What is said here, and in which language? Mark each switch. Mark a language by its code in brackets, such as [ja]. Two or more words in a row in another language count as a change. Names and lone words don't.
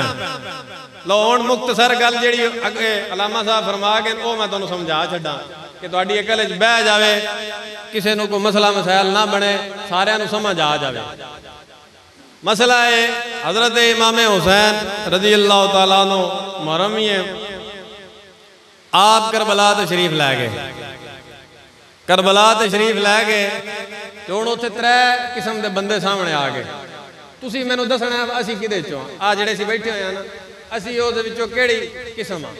[pa] لو ہن مختصر گل جہڑی اگے علامہ صاحب فرما کے وہ میں تہانوں سمجھا چھڈاں کہ تہاڈی عقل چ بہہ جاوے، کسی کو کوئی مسئلہ مسائل نا بنے، ساریاں نوں سمجھ آ جاوے. مسئلہ ہے حضرت امام حسین [ar] رضي الله تعالى عنه [pa] محرم ہی ہے، آپ کربلا تشریف لے گئے، کربلا تشریف لے گئے تو ہن اتھے ترے قسم کے بندے سامنے آ گئے. تسیں مینوں دسنا اسیں کہدے چوں آں جہڑے اسیں بیٹھے ہوئے نا، اسیں اوہدے وچوں کہڑی قسم آں?